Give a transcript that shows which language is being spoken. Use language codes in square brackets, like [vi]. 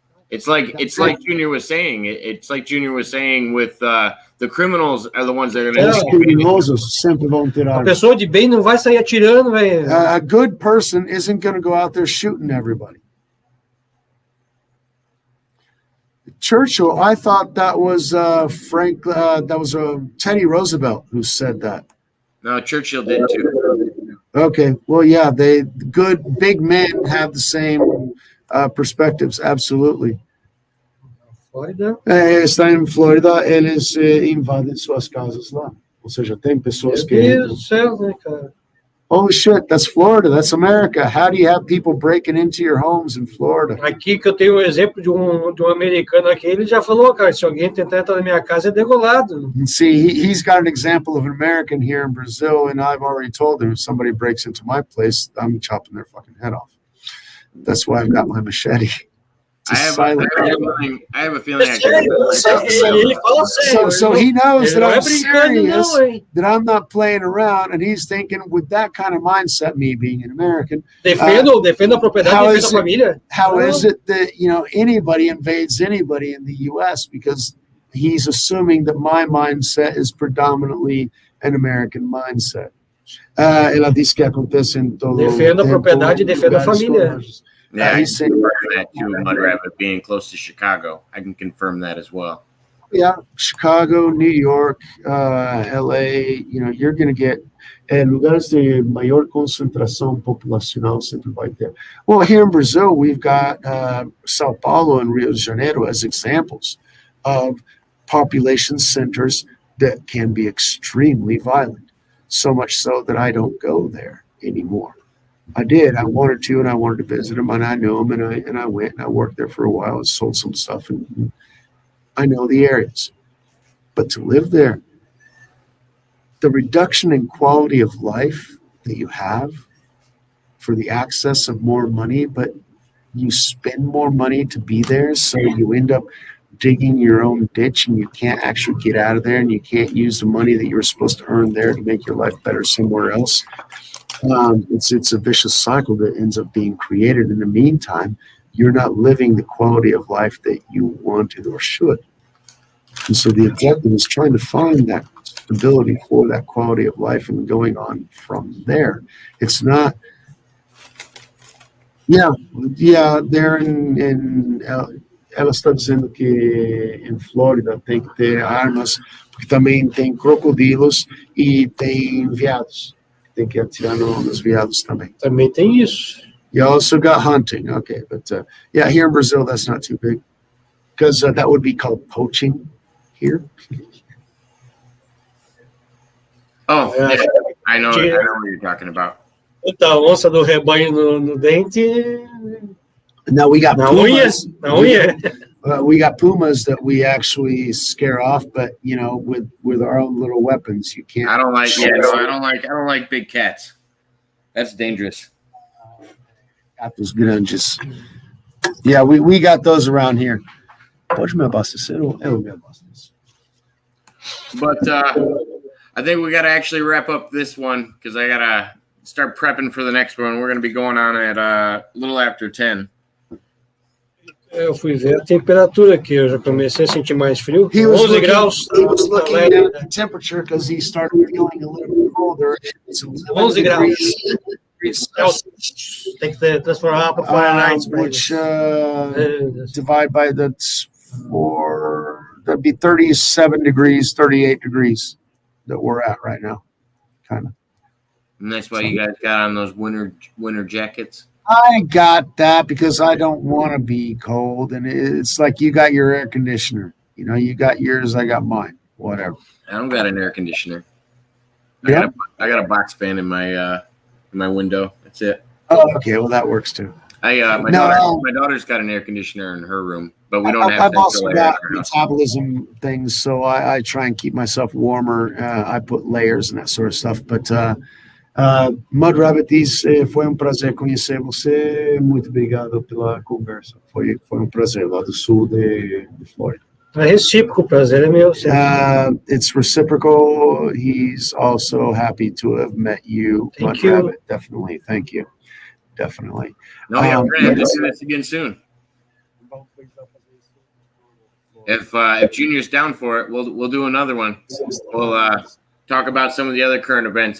[en] It's like Junior was saying. It's like Junior was saying with the criminals are the ones that are going to. [pt] Criminosos sempre vão ter armas. A pessoa de bem não vai sair atirando, velho. [en] A good person isn't going to go out there shooting everybody. Churchill, I thought that was Teddy Roosevelt who said that. No, Churchill did too. Okay, well, yeah, good big men have the same perspectives, absolutely. [pt] Flórida? Está em Flórida, eles invadem suas casas lá. Ou seja, tem pessoas que... Meu Deus do céu, né, cara? [en] Holy shit, that's Florida, that's America. How do you have people breaking into your homes in Florida? [pt] Aqui que eu tenho um exemplo de um americano aqui, ele já falou, cara, se alguém tentar entrar na minha casa é degolado. [en] See, he's got an example of an American here in Brazil, and I've already told him if somebody breaks into my place, I'm chopping their fucking head off. That's why I've got my machete. I have a feeling. So he knows that I'm serious, that I'm not playing around, and he's thinking with that kind of mindset, me being an American. [pt] Defenda a propriedade, defenda a família. [en] How is it that anybody invades anybody in the U.S. because he's assuming that my mindset is predominantly an American mindset? [pt] Ela diz que acontece em todo. Defenda a propriedade, defenda a família. [en] Yeah, I can confirm that too, Mud Rabbit being close to Chicago. I can confirm that as well. Yeah, Chicago, New York, LA, you're going to get [pt] lugares de maior concentração populacional sempre vai ter. [en] Well, here in Brazil, we've got Sao Paulo and Rio de Janeiro as examples of population centers that can be extremely violent, so much so that I don't go there anymore. I did. I wanted to, and I wanted to visit him, and I knew him, and I went, and I worked there for a while and sold some stuff, and I know the areas. But to live there, the reduction in quality of life that you have for the access of more money, but you spend more money to be there, so you end up digging your own ditch, and you can't actually get out of there, and you can't use the money that you were supposed to earn there to make your life better somewhere else. It's a vicious cycle that ends up being created. In the meantime, you're not living the quality of life that you wanted or should. And so the objective is trying to find that stability for that quality of life and going on from there. It's not, they're in [pt] ela está dizendo que em Flórida tem que ter armas, porque também tem crocodilos e tem veados. Tem que atirar nos veados também. Também tem isso. [en] You also got hunting, okay, but here in Brazil that's not too big, because that would be called poaching here. Oh, yeah. I know what you're talking about. [pt] Puta onça do rebanho no dente. [en] Now we got pumas. [pt] Não, [en] we got pumas that we actually scare off, but with our own little weapons, you can't. I don't like. Yeah, no, I don't like big cats. That's dangerous. Got those grunges. Yeah, we got those around here. [pt] Pode me abastecer ou eu me abasteço? [en] But I think we got to actually wrap up this one because I got to start prepping for the next one. We're going to be going on at a little after 10. [pt] Eu fui ver a temperatura aqui, eu já comecei a sentir mais frio. 11 graus. [en] He was looking at the temperature because he started feeling a little bit colder. It's [pt] 11 graus. Tem que transformar para Fahrenheit. [en] Which divide by the 4, that'd be 37 degrees, 38 degrees that we're at right now, kind of. And that's why you guys got on those winter jackets. I got that because I don't want to be cold, and it's like you got your air conditioner. You got yours, I got mine. Whatever. I don't got an air conditioner. Yeah, I got a box fan in my window. That's it. Oh, okay. Well, that works too. My daughter's got an air conditioner in her room, but we don't have. I've also got metabolism things, so I try and keep myself warmer. I put layers and that sort of stuff. [pt] But Mud Rabbit, foi prazer conhecer você. Muito obrigado pela conversa. Foi prazer lá do sul de Flórida. É recíproco, o prazer é meu. [en] It's reciprocal. He's also happy to have met you, Mud Rabbit. Definitely. Thank you. Definitely. No, yeah, we're gonna have to do this again soon. If Junior's down for it, we'll do another one. We'll talk about some of the other current events.